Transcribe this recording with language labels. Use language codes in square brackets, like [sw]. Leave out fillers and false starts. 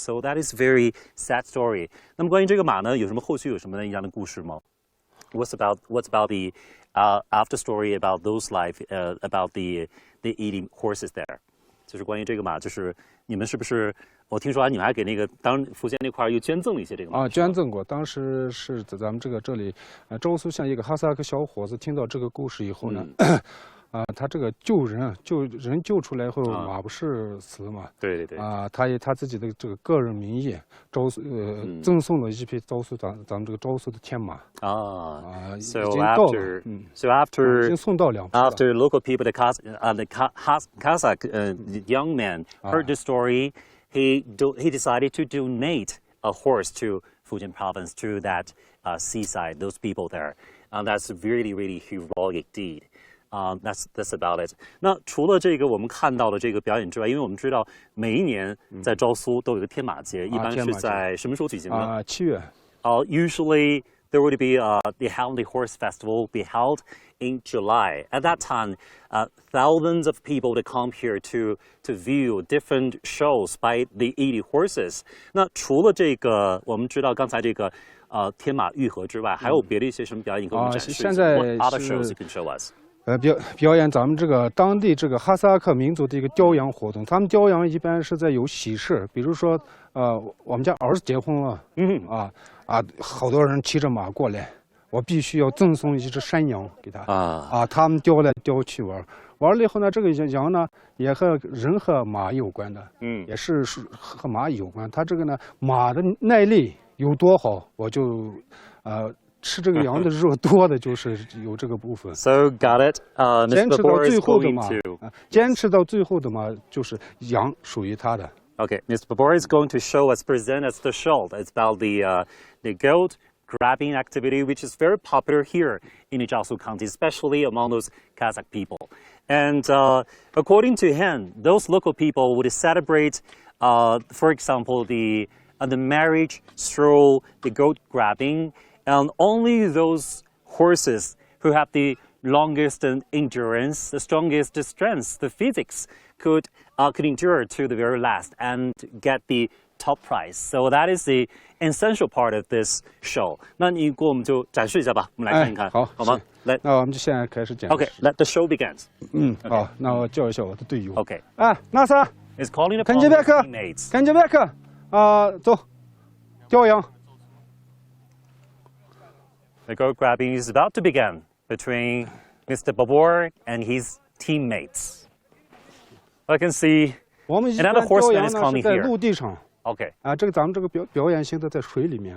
[en] So that is very sad story. [zh] 那么关于这个马呢，有什么后续有什么一样的故事吗？ [en] What's about the after story about those life about the eating horses there？ [zh] 就是关于这个马，就是你们是不是？我听说你们还给那个当福建那块又捐赠了一些这个马捐赠过。当时是在咱们这里，周苏县一个哈萨克小伙子听到这个故事以后呢，他这个救人救出来以后，马不是死了嘛？对。他以他自己的这个个人名义，赠送了一匹咱们这个昭苏的天马。已经到了。已经送到2匹了。 [en] After local people, the Kazakh young man heard the story, he decided to donate a horse to Fujian province, to that seaside, those people there. That's a really, really heroic deed. That's about it. [zh] 那除了这个我们看到的这个表演之外，因为我们知道每一年在昭苏都有一个天马节，一般是在什么时候举行呢？7月。 [en] Usually there would be the Heavenly Horse Festival be held in July. At that time, thousands of people to come here to view different shows by the 80 horses. [zh] 那除了这个，我们知道刚才这个天马御河之外，还有别的一些什么表演给我们展示？现在 [en] What other shows you can show us? [zh] 表演咱们这个当地这个哈萨克民族的一个雕羊活动。他们雕羊一般是在有喜事，比如说我们家儿子结婚了，好多人骑着马过来，我必须要赠送一只山羊给他他们雕来雕去玩了以后呢，这个羊呢也和人和马有关的，也是和马有关。它这个呢，马的耐力有多好，我就吃这个羊的肉多的就是有这个部分。 [en] So got it. [zh] 坚持到最后的马，坚持到最后的马就是羊属于他的。 [en] Okay, Mr. Babor is going to present us the show. It's about the goat grabbing activity, which is very popular here in Zhaosu County, especially among those Kazakh people. And according to him, those local people would celebrate, for example, the marriage through the goat grabbing, and only those horses who have the longest endurance, the strongest strength, the physics, could endure to the very last and get the top prize. So that is the essential part of this show. [zh] 那你给我们就展示一下吧，我们来看一看，好吗？那我们就现在开始讲。 [en] Okay, let the show begins. [zh] 好，那我叫一下我的队友。 [en] Okay. [zh] 那啥 [en] ，is calling upon his teammates. [zh] 看见别克，走，雕羊。 [en] The goat grabbing is about to begin between Mr. Babor and his teammates. I can see another horseman is coming here. [zh] 陆地上。 [en] Okay. [zh] 这个咱们这个表演性的在水里面。